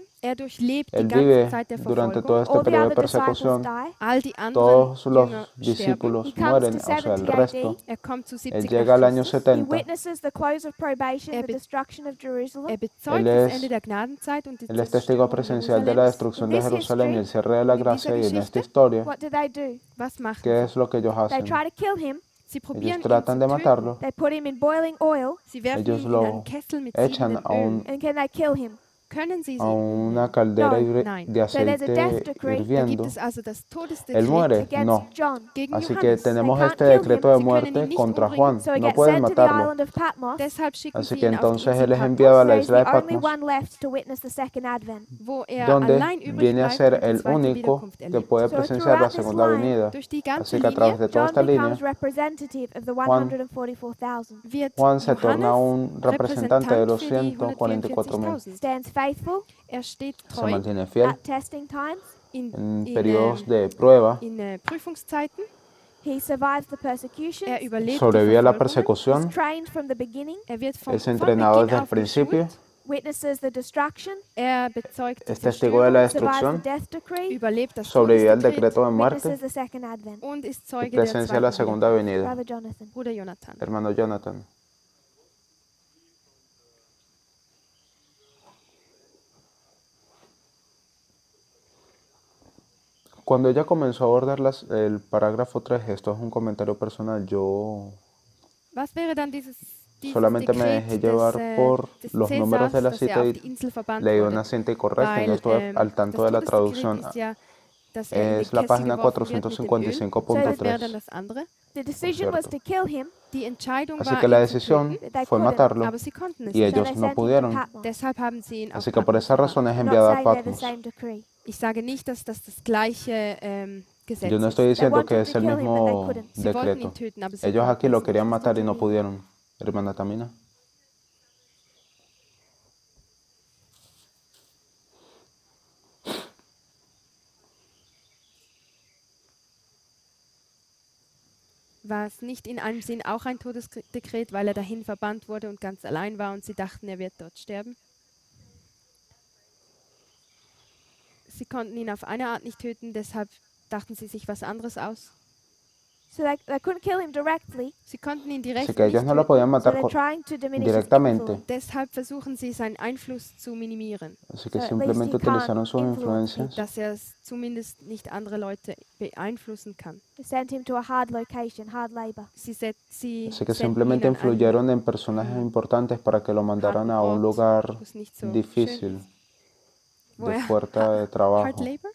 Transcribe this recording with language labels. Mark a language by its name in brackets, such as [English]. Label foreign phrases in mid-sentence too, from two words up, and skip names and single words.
[German] Er durchlebt die [Spanish] Él [German] ganze [Spanish] vive [German] Zeit der [Spanish] durante [German] Verfolgung. [Spanish] todo este [English] All the [Spanish] periodo de [English] other disciples [Spanish] persecución. [English] die. [German] All die anderen [Spanish] Todos los [German] Jünger sterben. [Spanish] discípulos [English] He comes [Spanish] mueren, [English] to [Spanish] o sea, el [English] 70 [Spanish] resto. [English] AD. [German] Er kommt zu [Spanish] Él [German] 70 [Spanish] llega al [German] nach [Spanish] año [German] Christus. [English] He [Spanish] 70. [English] witnesses the close of probation, [German] Er [English] the be- destruction of Jerusalem. [German] Er bezeugt [Spanish] Él [German] das [Spanish] es- [German] Ende der Gnadenzeit und die [Spanish] Él es testigo [German] Zerstörung [Spanish] presencial de la [German] Jerusalems. [Spanish] destrucción [English] In [Spanish] de [English] this [Spanish] Jerusalén y el [English] history, [Spanish] cierre de la [German] in dieser [Spanish] gracia. Y en esta [German] Geschichte, [Spanish] historia, [English] What do they do? [German] Was machen [Spanish] ¿qué [German] sie? [Spanish] es lo que ellos [English] They [Spanish] hacen? [English] try to kill him. [German] Sie probieren [Spanish] Ellos [German] ihn [Spanish] tratan [German] zu [Spanish] de [German] töten. [Spanish] matarlo, [English] They put him in boiling oil. [German] Sie werfen [Spanish] ellos [German] ihn in [Spanish] lo [German] einen Kessel mit [Spanish] echan [German] siedendem [Spanish] a un [German] Öl. [English] And can they kill him? [German] können sie [Spanish] a [German] sie [Spanish] una [German] umbringen. [Spanish] caldera [German] Nein. [Spanish] de [English] So there's a death [Spanish] aceite [English] decree. [German] Da gibt [Spanish] hirviendo, [German] es also das [Spanish] él [German] Todesdekret [Spanish] muere. [English] Against [Spanish] No. [English] John. [German] gegen [Spanish] Así que [German] Johannes. [Spanish] tenemos [English] They can't [Spanish] este [English] kill [Spanish] decreto [English] him. [Spanish] de [German] Sie können ihn [Spanish] muerte [German] nicht [Spanish] contra [German] umbringen. [Spanish] Juan. [English] So he [Spanish] No [English] gets [Spanish] pueden [English] sent to the [Spanish] matarlo. [English] island of Patmos. [German] Deshalb schicken [Spanish] Así [German] sie [Spanish] que [German] ihn auf die [Spanish] entonces [German] Insel [Spanish] él es enviado a [German] Patmos, [Spanish] la [English] So he's [Spanish] isla de [English] the only [Spanish] Patmos, [English] one left to witness the second advent. [German] wo er [Spanish] donde [German] allein übrig [Spanish] viene a [German] bleibt [Spanish] ser [German] und die [Spanish] el [German] zweite [Spanish] único [German] Wiederkunft [Spanish] que [German] erlebt. [Spanish] puede [English] So [Spanish] presenciar la [English] throughout this [Spanish] segunda [English] line, [Spanish] venida. [German] Durch die ganze [Spanish] Así que a través [German] Linie [Spanish] de toda [English] John [Spanish] esta línea, [English] becomes representative of the [Spanish] Juan [English] 144,000. [German] wird [Spanish] Juan se torna [German] Johannes [Spanish] un representante de [German] Repräsentant [Spanish] los [German] für die [Spanish] 144.000. [German] 144.000. [English] Stands faithful [German] Er steht [Spanish] Se [German] treu [Spanish] mantiene fiel [English] at testing times. [Spanish] en periodos de prueba, [German] in Prüfungszeiten. [English] He survives the persecution. [German] Er überlebt die [Spanish] sobrevive a la [German] Verfolgungen. [English] He's [Spanish] persecución, [English] trained from the beginning. [German] Er wird [Spanish] es [German] von [Spanish] entrenado [German] Beginn [Spanish] desde el [German] auf [Spanish] principio, [German] geschult. [English] Witnesses the destruction. [German] Er bezeugt die [Spanish] es testigo de la [German] Zerstörung, [English] Survives the [Spanish] destrucción, [English] death decree. [German] überlebt das [Spanish] sobrevive al [German] Todesdekret [Spanish] decreto de muerte [English] Witnesses the second advent. [German] und ist [Spanish] y [German] Zeuge der [Spanish] presencia la [German] zweiten [Spanish] segunda [German] Wiederkunft. [Spanish] venida. [English] Brother Jonathan. [German] Bruder Jonathan. [Spanish] Hermano Jonathan, cuando ella comenzó a abordar el parágrafo 3, esto es un comentario personal, yo [German] Was wäre dann dieses [Spanish] solamente me [German] Dekret [Spanish] dejé llevar por [German] des [Spanish] los números de [German] Cäsars, [Spanish] la [German] dass er [Spanish] cita [German] auf [Spanish] y [German] die Insel verbannt [Spanish] leí [German] wurde? [Spanish] una cinta incorrecta y no [German] Weil [Spanish] estuve al tanto de la [German] das [Spanish] traducción. [German] Todesdekret ist ja, dass er in die [Spanish] Es la [German] Kessel [Spanish] página [German] geworfen wird mit dem Öl. Das wäre [Spanish] 455.3. [German] dann das andere. [English] The decision was to kill him. [German] Die Entscheidung [Spanish] Así [German] war, [Spanish] que la [German] ihn zu [Spanish] decisión [German] töten, [Spanish] fue matarlo [German] aber sie konnten es [Spanish] y [German] nicht. [Spanish] ellos no pudieron. [German] Deshalb haben sie ihn auf [Spanish] Así que por [German] Patmos [Spanish] esa razón es [English] I'm not [Spanish] enviado a [English] saying they're the [Spanish] Patmos. [English] same decree. [German] Ich sage nicht, dass das gleiche Gesetz [Spanish] Yo no [German] ist. [Spanish] estoy diciendo [English] wanted [Spanish] que [English] to [Spanish] es el [English] kill him, but they [Spanish] mismo [English] couldn't. [German] Sie wollten [Spanish] decreto. [German] ihn töten, aber sie [Spanish] Ellos aquí [German] konnten [Spanish] lo [German] es [Spanish] querían [German] nicht. [Spanish] matar y no pudieron. Hermana Tamina. [German] War es nicht in einem Sinn auch ein Todesdekret, weil er dahin verbannt wurde und ganz allein war und sie dachten, er wird dort sterben? Sie konnten ihn auf eine Art nicht töten, deshalb dachten sie sich was anderes aus. [English] So they couldn't kill him directly. [German] Sie konnten ihn [Spanish] Así [German] direkt [Spanish] que ellos [German] nicht [Spanish] no lo [German] töten, [Spanish] podían [English] So [Spanish] matar [English] they're trying to diminish his [Spanish] directamente. [English] influence. [German] deshalb versuchen sie, seinen Einfluss zu minimieren, [Spanish] Así que [English] So at [Spanish] simplemente [English] least he can't [Spanish] utilizaron sus [English] influence [Spanish] influencias. [German] dass er zumindest nicht andere Leute beeinflussen kann. [English] They sent him to a hard location, hard labor. [German] Sie [Spanish] Así que [German] senden [Spanish] simplemente [German] ihn an einen [Spanish] influyeron en personajes importantes para que lo mandaran a un lugar [German] wo es nicht so schön [Spanish] difícil, [German] ist. Wo [Spanish] de [German] er [Spanish] fuerte [English] Hard [Spanish] trabajo. [English] Labor?